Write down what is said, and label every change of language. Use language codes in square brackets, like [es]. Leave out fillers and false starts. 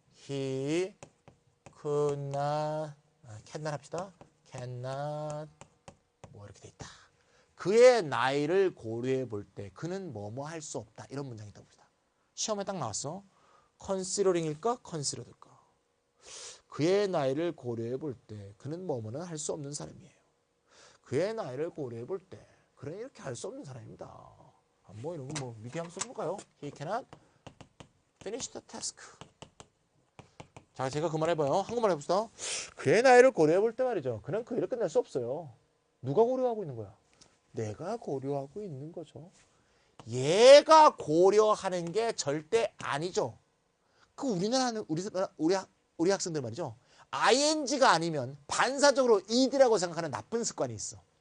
[en] he could not cannot [ko] 합시다. cannot 뭐 이렇게 돼 있다. 그의 나이를 고려해 볼 때 그는 뭐뭐 할 수 없다. 이런 문장이 있다고 봅시다. 시험에 딱 나왔어. considering일까? considered일까? 그의 나이를 고려해 볼 때 그는 뭐뭐는 할 수 없는 사람이에요. 그의 나이를 고려해 볼 때 그는 이렇게 할 수 없는 사람입니다. 뭐 이런 거 뭐 미리 한번 써볼까요? [en] He cannot finish the task. [ko] 자, 제가 그 말 해봐요. 한국말 해봅시다. 그의 나이를 고려해 볼 때 말이죠. 그는 그 일을 끝낼 수 없어요. 누가 고려하고 있는 거야? 내가 고려하고 있는 거죠. 얘가 고려하는 게 절대 아니죠. 그 우리나라는 우리 학생들 말이죠. ing가 아니면 반사적으로 ed라고 생각하는 나쁜 습관이 있어.